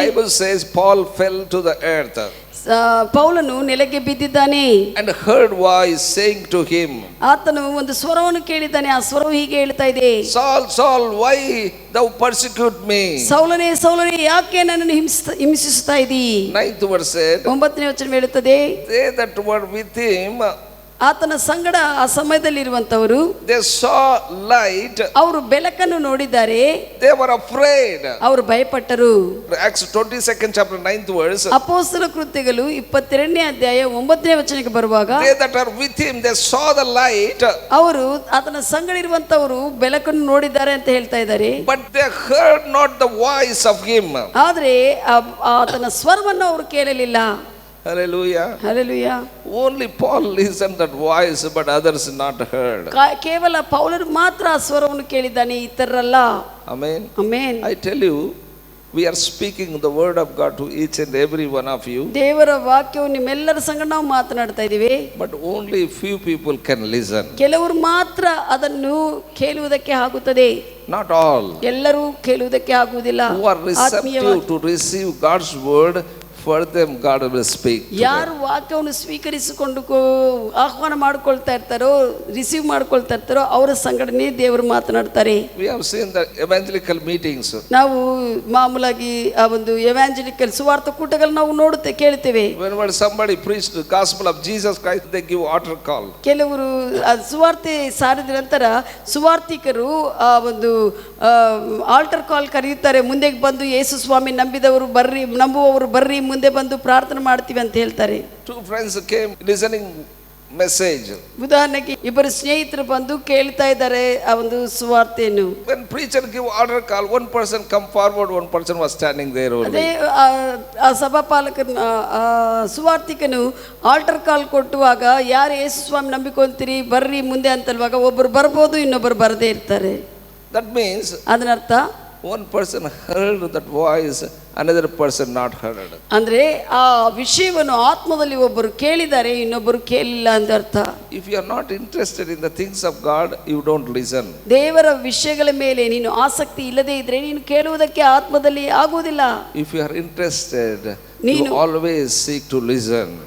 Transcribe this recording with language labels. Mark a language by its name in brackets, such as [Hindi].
[English] Bible says Paul fell to the earth. [Kannada] ಪೌಲನು ನೆಲಕ್ಕೆ ಬಿದ್ದಿದ್ದಾನೆ. [English] And heard voice saying to him, [Kannada] ಆತನು ಒಂದು ಸ್ವರವನ್ನು ಕೇಳಿದ್ದಾನೆ. ಆ ಸ್ವರವು ಹೀಗೆ ಹೇಳ್ತಾ ಇದೆ, [English] Saul, Saul, why thou persecute me? [Kannada] ಸೌಲನೇ ಸೌಲನೇ ಯಾಕೆ ನನ್ನನ್ನು ಹಿಂಸಿಸುತ್ತಾ ಇದ್ದೀ? [English] 9th verse said, [Kannada] 9ನೇ ವಚನ ಹೇಳುತ್ತದೆ, [English] they that were with him, [Kannada] ಆತನ ಸಂಗಡ ಆ ಸಮಯದಲ್ಲಿ ಇರುವಂತವರು [English] they saw light, [Kannada] ಅವರು ಬೆಳಕನ್ನು ನೋಡಿದ್ದಾರೆ, [English] they were afraid. [Kannada] ಅವರು ಭಯಪಟ್ಟರು. [English] Acts 22nd chapter 9th verse, [Kannada] ಅಪೊಸ್ತಲ ಕೃತ್ಯಗಳು 22ನೇ ಅಧ್ಯಾಯ 9ನೇ ವಚನಕ್ಕೆ ಬರುವಾಗ, [English] they that are with him, they saw the light, [Kannada] ಅವರು ಆತನ ಸಂಗಡ ಇರುವಂತವರು ಬೆಳಕನ್ನು ನೋಡಿದ್ದಾರೆ ಅಂತ ಹೇಳ್ತಾ ಇದ್ದಾರೆ. [English] but they heard not the voice of him. [Kannada] ಆದ್ರೆ ಆತನ ಸ್ವರವನ್ನು ಅವರು ಕೇಳಲಿಲ್ಲ. [English] Hallelujah. [Kannada] Hallelujah. [English] Only Paul listened that voice, but others not heard. [Kannada] ಕೇವಲ ಪೌಲನು ಮಾತ್ರ ಆ ಸ್ವರವನ್ನು ಕೇಳಿದ್ದಾನೆ, ಇತರರಲ್ಲ. [English] Amen. [Kannada] Amen. [English] I tell you, we are speaking the word of God to each and every one of you, [Kannada] ದೇವರ ವಾಕ್ಯವು ನಿಮ್ಮೆಲ್ಲರ ಸಂಗಡ ನಾವು ಮಾತನಾಡ್ತಾ ಇದ್ದೀವಿ, [English] but only few people can listen. [Kannada] ಕೆಲವರು ಮಾತ್ರ ಅದನ್ನು ಕೇಳುವುದಕ್ಕೆ ಆಗುತ್ತದೆ, [English] Not all. [Kannada] ಎಲ್ಲರೂ ಕೇಳುವುದಕ್ಕೆ ಆಗುವುದಿಲ್ಲ. [English] Who are receptive to receive God's word, for them God will speak. [Kannada] ಯಾರು ವಾಕ್ಯವನ್ನು ಸ್ವೀಕರಿಸಿಕೊಂಡು ಆಹ್ವಾನ ಮಾಡ್ಕೊಳ್ತಾ ಇರ್ತಾರೋ, ರಿಸೀವ್ ಮಾಡ್ಕೊಳ್ತಾ ಇರ್ತಾರೋ ಅವರ ಸಂಘಟನೆ ದೇವರು ಮಾತನಾಡ್ತಾರೆ. [English] We have seen the evangelical meetings. [Kannada] ನಾವು ಮಾಮೂಲಾಗಿ ಆ ಒಂದು ಎವಾಂಜಲಿಕಲ್ ಸುವಾರ್ಥ ಕೂಟಗಳು ನಾವು ಕೇಳ್ತೇವೆ. [English] Whenever somebody preached the gospel of Jesus Christ, they give altar call. [Kannada] ಕೆಲವರು ಸುವಾರ್ತೆ ಸಾರಿದ ನಂತರ ಸುವಾರ್ತಿಕರು ಆ ಒಂದು ಆಲ್ಟರ್ ಕಾಲ್ ಕರೆಯುತ್ತಾರೆ, ಮುಂದೆ ಬಂದು ಯೇಸು ಸ್ವಾಮಿ ನಂಬುವವರು ಬರ್ರಿ, ಮುಂದೆ ಬಂದು ಪ್ರಾರ್ಥನೆ ಮಾಡ್ತೀವಿ ಅಂತ ಹೇಳ್ತಾರೆ. [English] Two friends came listening message. [Kannada] ಉದಾಹರಣೆಗೆ ಇಬ್ಬರು ಸ್ನೇಹಿತರು ಬಂದು ಕೇಳ್ತಾ ಇದ್ದಾರೆ ಆ ಒಂದು ಸುವಾರ್ತೆಯನ್ನು. [English] When preacher give altar call, one person come forward, one person was standing there only. [Kannada] ಅದೇ ಆ ಸಭಾಪಾಲಕನ ಸುವಾರ್ತಿಕನು ಆಲ್ಟರ್ ಕಾಲ್ ಕೊಟ್ಟುವಾಗ, ಯಾರು ಯೇಸು ಸ್ವಾಮಿ ನಂಬಿಕೊಂತೀರಿ ಬರ್ರಿ ಮುಂದೆ ಅಂತಲ್ವಾಗ ಒಬ್ಬರು ಬರ್ಬೋದು, ಇನ್ನೊಬ್ಬರು ಬರದೇ ಇರ್ತಾರೆ. [English] That means [Kannada] ಅದರರ್ಥ [English] one person heard that voice, another person not heard. [Kannada] ಅಂದ್ರೆ ಆ ವಿಷಯವನ್ನು ಆತ್ಮದಲ್ಲಿ ಒಬ್ಬರು ಕೇಳಿದ್ದಾರೆ, ಇನ್ನೊಬ್ಬರು ಕೇಳಿಲ್ಲ ಅಂತ ಅರ್ಥ. [English] If you are not interested in the things of God, you don't listen. [Kannada] ದೇವರ ವಿಷಯಗಳ ಮೇಲೆ ನೀನು ಆಸಕ್ತಿ ಇಲ್ಲದೆ ಇದ್ರೆ ನೀನು ಕೇಳುವುದಕ್ಕೆ ಆತ್ಮದಲ್ಲಿ ಆಗುವುದಿಲ್ಲ. [English] If you are interested, you always seek to listen.